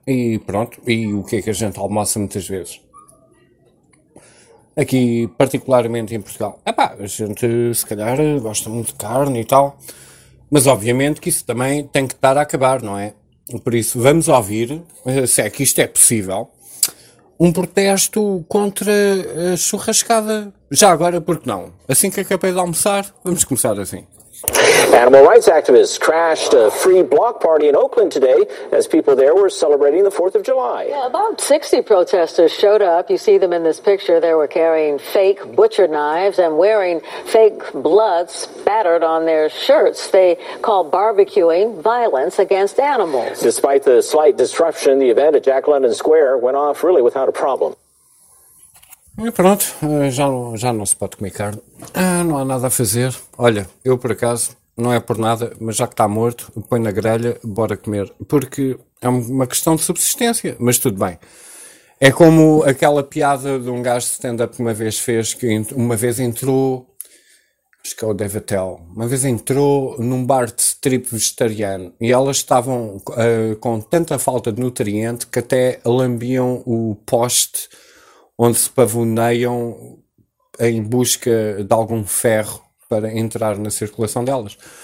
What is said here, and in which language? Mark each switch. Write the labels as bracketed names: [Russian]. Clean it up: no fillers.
[Portuguese] E pronto, e o que é que a gente almoça muitas vezes? Aqui, particularmente em Portugal. Epá, a gente se calhar gosta muito de carne e tal. Mas obviamente que isso também tem que estar a acabar, não é? Por isso, vamos ouvir, se é que isto é possível, um protesto contra a churrascada. Já agora, porque não? Assim que acabei de almoçar, vamos começar assim. [English] Animal rights activists crashed a free block party in Oakland today as people there were celebrating the 4th of July. Yeah, about 60 protesters showed up. You see them in this picture. They were carrying fake butcher knives and wearing fake blood spattered on their shirts. They call barbecuing violence against animals. Despite the slight disruption, the event at Jack London Square went off really without a problem. [Portuguese] E pronto, já não se pode comer carne. Ah, não há nada a fazer. Olha, eu por acaso, não é por nada, mas já que está morto, põe na grelha, bora comer. Porque é uma questão de subsistência, mas tudo bem. É como aquela piada de um gajo de stand-up que uma vez fez, que uma vez entrou, acho que é o Dave Attell, uma vez entrou num bar de strip vegetariano e elas estavam com tanta falta de nutriente que até lambiam o poste onde se pavoneiam em busca de algum ferro para entrar na circulação delas.